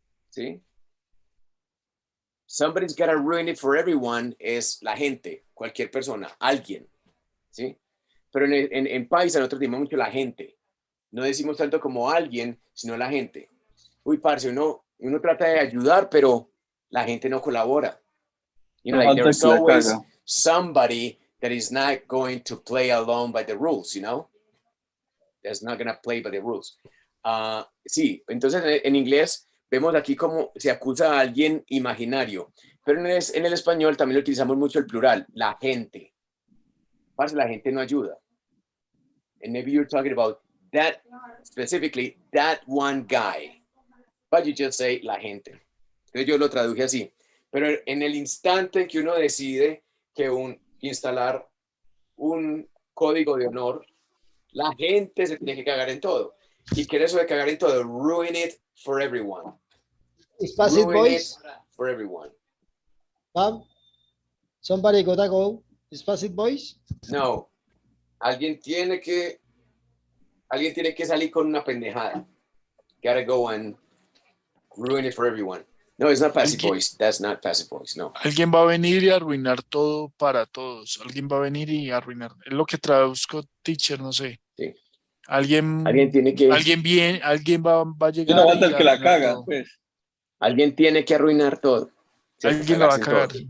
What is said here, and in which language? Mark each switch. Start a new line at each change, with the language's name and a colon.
Spanish: ¿Sí?
English: Somebody's gotta ruin it for everyone
Spanish: es la gente, cualquier persona, alguien. ¿Sí? Pero en paisa nosotros decimos mucho la gente. No decimos tanto como alguien, sino la gente. Uy, parce, uno trata de ayudar, pero la gente no colabora.
English: You know, like there's always somebody that is not going to play along by the rules, you know? That's not going to play by the rules.
Spanish: Sí, entonces en inglés vemos aquí como se acusa a alguien imaginario, pero en el español también lo utilizamos mucho el plural, la gente. Parce, la gente no ayuda.
English: And maybe you're talking about that, specifically, that one guy. But you just say
Spanish: la gente. Entonces yo lo traduje así. Pero en el instante en que uno decide que instalar un código de honor, la gente se tiene que cagar en todo. ¿Y qué es eso de cagar en todo?
English: Ruin it for everyone. Is passive voice? For everyone. Somebody gotta go. Is passive voice? No.
Spanish: Alguien tiene que salir con una pendejada.
English: Gotta go and ruin it for everyone. No, it's not passive voice. That's not passive voice, no.
Spanish: Alguien va a venir y arruinar todo para todos. Alguien va a venir y arruinar. Es lo que traduzco, teacher, no sé. Sí. Alguien tiene que... alguien va a llegar. No va a el que la caga, todo. pues. Alguien tiene que arruinar todo. Alguien la va a cagar.